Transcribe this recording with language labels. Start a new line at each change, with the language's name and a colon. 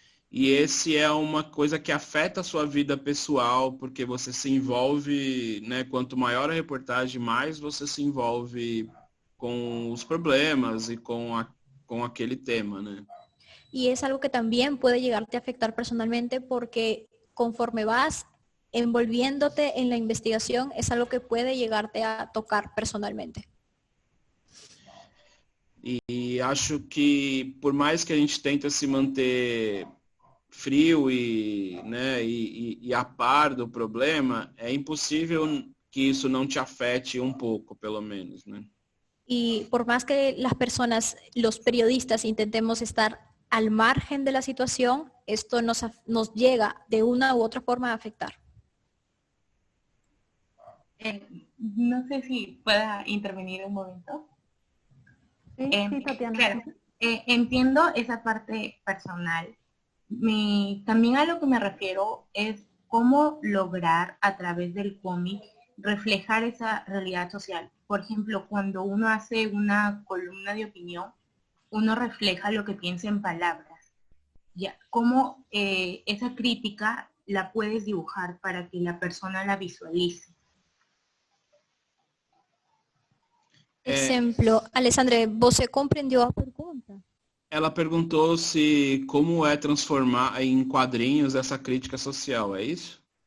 Portuguese: E esse é uma coisa que afeta a sua vida pessoal, porque você se envolve, né? Quanto maior a reportagem, mais você se envolve com os problemas e com aquele tema, né?
Spanish: Y es algo que también puede llegarte a afectar personalmente porque conforme vas envolviéndote en la investigación, es algo que puede llegarte a tocar personalmente.
Portuguese: E acho que por mais que a gente tente se manter frio e a par do problema, é impossível que isso não te afete um pouco, pelo menos, né?
Spanish: Y por más que las personas, los periodistas, intentemos estar al margen de la situación, esto nos llega de una u otra forma a afectar. No sé si pueda intervenir un momento. Sí, Tatiana. Claro, entiendo esa parte personal. También a lo que me refiero es cómo lograr a través del cómic reflejar esa realidad social. por ejemplo, cuando uno hace una columna de opinión, uno refleja lo que piensa en palabras. Ya, ¿cómo esa crítica la puedes dibujar para que la persona la visualice?
Portuguese: Exemplo, Alessandra, você compreendeu a pergunta? Ela perguntou se como é transformar em quadrinhos essa crítica social, é isso?